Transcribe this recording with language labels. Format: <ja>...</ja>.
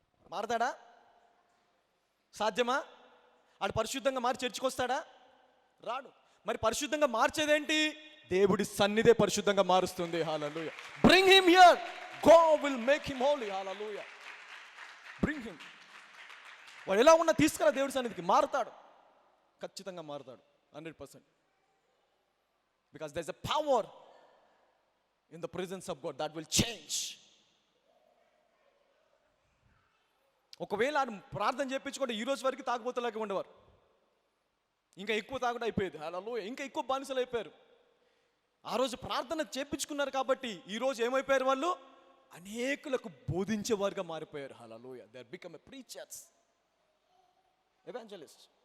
<te>మారతాడా? సాధ్యమా? వాడు పరిశుద్ధంగా మారి చర్చికి వస్తాడా? రాడు. మరి పరిశుద్ధంగా మార్చేదేంటి? దేవుడి సన్నిధే పరిశుద్ధంగా మారుస్తుంది. హల్లెలూయా.</te> <en>Bring him here, God will make him holy. Hallelujah. Bring him.</en> <te>వాడు ఎలా ఉన్నా తీసుకురా దేవుడి సన్నిధికి, మారుతాడు. ఖచ్చితంగా మారుతాడు 100%.</te> <en>Because there is a power in the presence of God that will change.</en> <te>ఒకవేళ ప్రార్థన చేయించుకుంటే ఈ రోజు వరకు తాగుబోతులాగా ఉండేవారు. ఇంకా ఎక్కువ తాగుడు అయిపోయేది. హల్లెలూయా. ఇంకా ఎక్కువ బానిసలు అయిపోయారు. ఆ రోజు ప్రార్థన చేయించుకున్నారు కాబట్టి ఈ రోజు ఏమైపోయారు వాళ్ళు? అనేకులకు బోధించేవారుగా మారిపోయారు. హల్లెలూయా.</te> <en>They are become a preachers, evangelist.</en>